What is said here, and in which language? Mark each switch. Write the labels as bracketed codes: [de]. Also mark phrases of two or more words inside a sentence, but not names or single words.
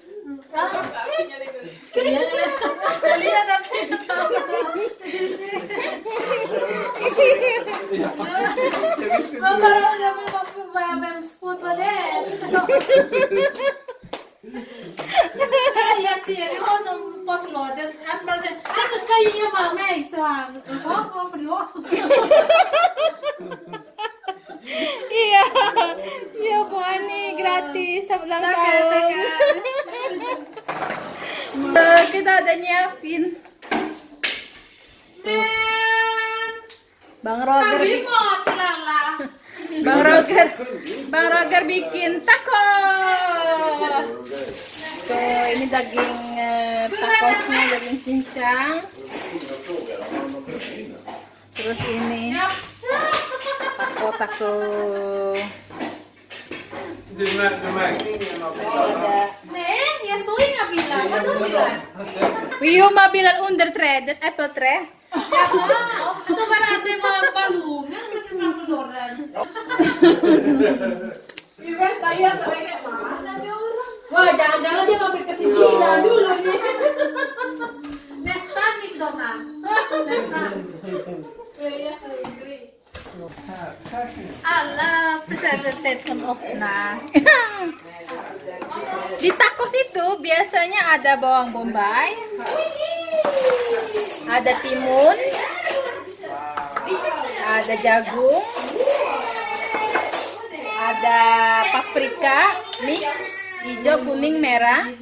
[sv] Skulle jag Man bara undrar vems fot var det? Jag ser honom på slåden. Han bara säger, du ska gömma mig, så han. Ja, förlåt. [id] Iya, iya Po Ani, gratis selamat ulang tahun. Kita ada nyiapin. Bang Roger, Bang Roger bikin taco. Tuh, ini daging tacosnya, daging cincang. Terus ini taco. [sv] Du märkte ingen av [id] Ada. [sv] Nej, jag såg inga bilar. Vad du bilar? Wio bilar under trädet, [en] apple tree. [sv] Så var det ballonger precis framför dörren. Vi väntar jättelänge. [id] Wah, jangan-jangan dia mampir ke Sibila dulu nih. [sv] Nästan gick de här. Nästan. Alla presenter som öppnar. [id] Di tacos itu biasanya ada bawang bombay, ada timun, ada jagung, ada paprika, mix, hijau, kuning, merah.